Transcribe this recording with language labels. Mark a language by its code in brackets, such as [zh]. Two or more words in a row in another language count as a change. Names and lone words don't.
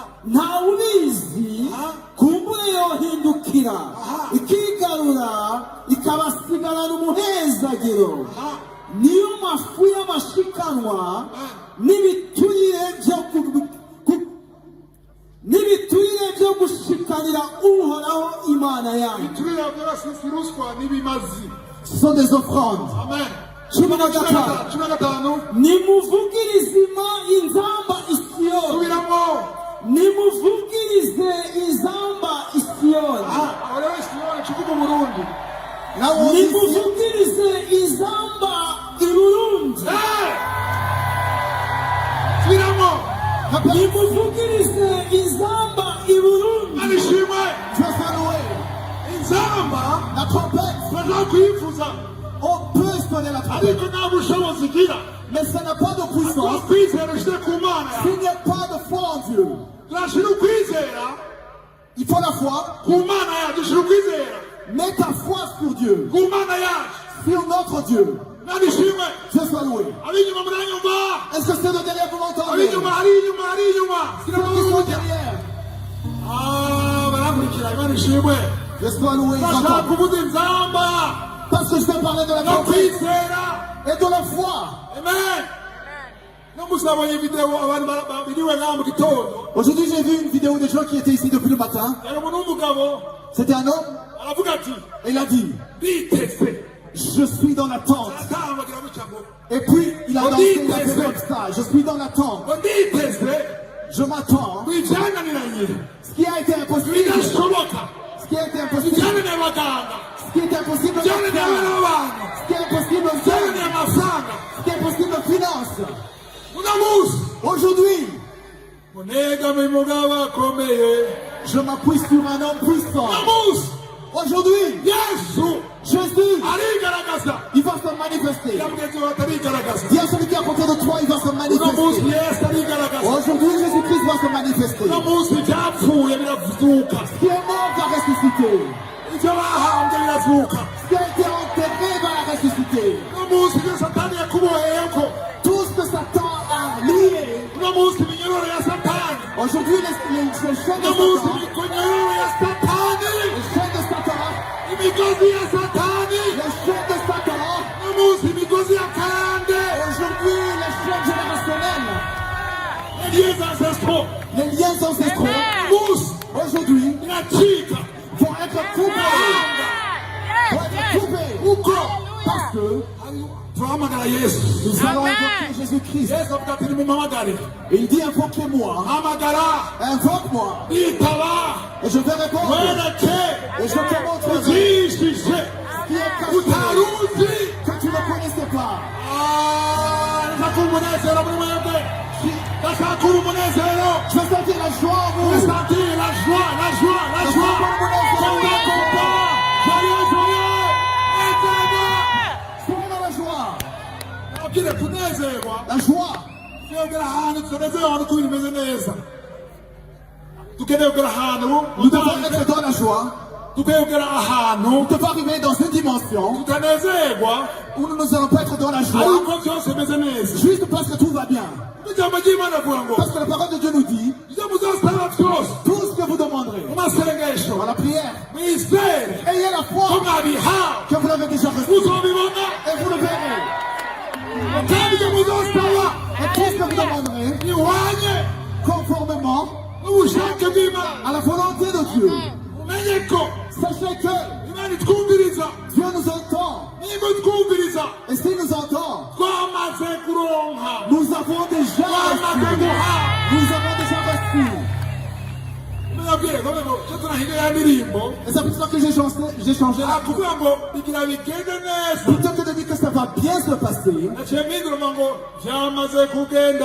[rn] ntawubizi kumbure yohindukira ikigarura ikabasigarana umuhezagiro niyo mafu y'amashikanwa n'ibiturire byo gushikanira uhoraho imana yanyu. turira by'abasisi ruswa n'ibimazi [fr] Ce sont des offrandes. [rn] amen cumi na gatanu cumi na gatanu nimuvugirize inzamba isiyoni subiramo nimuvugirize inzamba isiyoni aha aho rero isiyoni kivuga umurundi [fr] Là où on dit [rn] nimuvugirize inzamba i burundi subiramo nimuvugirize inzamba i burundi manishimwe [fr] Dieu soit loué. [rn] inzamba [fr] La trompette, [rn] turashaka kuyifuza [fr] on peut sonner la trompette, [rn] ariko nta bushobozi igira [fr] mais ça n'a pas de puissance [rn] ukwizera ushyire ku mana yawe [fr] s'il n'y a pas de foi en Dieu. [rn] turashyira ukwizera [fr] Il faut la foi, [rn] ku mana yacu dushyira ukwizera [fr] mets ta foi sur Dieu, [rn] ku mana yacu [fr] sur notre Dieu. [rn] manishimwe [fr] Dieu soit loué. [rn] ab'inyuma muranyumva [fr] Est-ce que c'est de derrière vous m'entendez? [rn] ab'inyuma hari inyuma hari inyuma [fr] Ceux qui sont derrière, [rn] barankurikira manishimwe [fr] Dieu soit loué. ils [rn] turashaka [fr] entendent. [rn] kuvuza inzamba [fr] Parce que je vais parler de la [rn] no [fr] trompette [rn] kwizera [fr] et de la foi. [rn] amen no musabonye video abantu biriwe ngaha mu gitondo [fr] Aujourd'hui, j'ai vu une vidéo des gens qui étaient ici depuis le matin. [rn] yari umuntu w'umugabo [fr] C'était un homme [rn] aravuga ati [fr] et il a dit, [rn] biteze [fr] je suis dans l'attente. aratambagira gutya ngo Et puis, il a dansé, il a fait comme ça. Je suis dans l'attente. [rn] ngo nditeze [fr] Je m'attends. [rn] ku ibyananiranye [fr] Ce qui a été impossible, [rn] bidashoboka [fr] ce qui était impossible, [rn] bijyane n'abaganga, [fr] ce qui est impossible aux [rn] bijyane [fr] médecins, [rn] n'abantu, [fr] ce qui est impossible aux [rn] bijyane [fr] hommes, [rn] n'amafaranga. [fr] ce qui est impossible aux finances. [rn] Uno munsi [fr] Aujourd'hui, [rn] munegame umugabo akomeye. [fr] je m'appuie sur un homme puissant. [rn] Uno munsi [fr] Aujourd'hui, [rn] Yesu [fr] Jésus, [rn] arigaragaza. [fr] il va se manifester. [rn] Ya mugenzi wawe atarigaragaza. [fr] Dis à celui qui est à côté de toi, il va se [rn] Uno munsi [fr] manifester. [rn] Yesu arigaragaza. [fr] Aujourd'hui, Jésus-Christ va se manifester. [rn] Uno munsi ibyapfuye birazuka. [fr] Ce qui est mort va ressusciter. [rn] Ibyo bahambye birazuka. [fr] Ce qui a été enterré va ressusciter. [rn] Uno munsi ibyo Satani yakuboheyeko. [fr] Tout ce que Satan a lié. [rn] Uno munsi iminyororo ya Satani. [fr] Aujourd'hui, les chaînes de [rn] Uno munsi [fr] Satan, [rn] imikonyororo ya Satani. [fr] les chaînes de Satan, [rn] Imigozi ya Satani. [fr] les chaînes de Satan, [rn] Uno munsi imigozi ya kande. [fr] aujourd'hui, les chaînes générationnelles, Les liens ancestraux. les liens ancestraux, [rn] Munsi [fr] aujourd'hui, [rn] iracika. [fr] vont être coupés. Vont être coupés. [rn] Uko. [fr] Parce que [rn] Turahamagara Yesu. [fr] nous allons invoquer Jésus-Christ. [rn] Yesu avuga ati nimumpamagare. [fr] Il dit invoquez-moi, [rn] Hamagara. [fr] invoque-moi, [rn] Nitaba. [fr] et je vais répondre. [rn] Wereke. [fr] Et je te montrerai [rn] Uzishije. [fr] ce qui est caché, [rn] Utaruzi. [fr] que tu ne connaissais pas. [rn] Ndashaka umunezero muri mwebwe. Ndashaka umunezero. [fr] Je veux sentir la joie en vous. Ressentir la joie, la joie, la joie. Joyeux, content. Joyeux, joyeux. [rn] Nezerwa. [fr] Soyez dans la joie. [rn] Abwire kunezerwa. [fr] La joie. [rn] Twebwe ahantu tunezerwa ahantu ko ibintu bimeze neza. Dukeneye kugera ahantu. [fr] Nous devons être dans la joie. [rn] Dukeneye kugera ahantu. [fr] Nous devons arriver dans une dimension [rn] Tutanezerwa. [fr] où nous n'allons pas être dans la joie [rn] Ariko byose bimeze neza. [fr] juste parce que tout va bien. [rn] Ijambo ry'Imana avuga ngo [fr] Parce que la parole de Dieu nous dit [rn] ibyo muzasaba byose [fr] tout ce que vous demanderez [rn] mu masengesho [fr] dans la prière. [rn] mwizere [fr] Ayez la [rn] ko [fr] foi [rn] mwabihawe [fr] que vous l'avez déjà reçu. [rn] muzobibona [fr] Et vous le verrez. [rn] kandi ibyo muzasaba [fr] Et tout ce que vous demanderez [rn] bihwanye [fr] conformément [rn] n'ubushake bw'Imana. [fr] à la volonté de Dieu. [rn] Umenye ko [fr] Sachez que [rn] Imana itwumviriza. [fr] Dieu nous entend. [rn] Niba itwumviriza [fr] Et s'il nous entend, [rn] twamaze kuronka. [fr] nous avons déjà reçu. Nous avons déjà reçu. [rn] Murabwire none ngo cyo turahinde ya ndirimbo [fr] Et c'est pour ça que j'ai changé la [rn] kuvuga ngo bigira bigende neza. [fr] plutôt que de dire que ça va bien se passer. [rn] Naciye mpinduruma ngo byamaze kugenda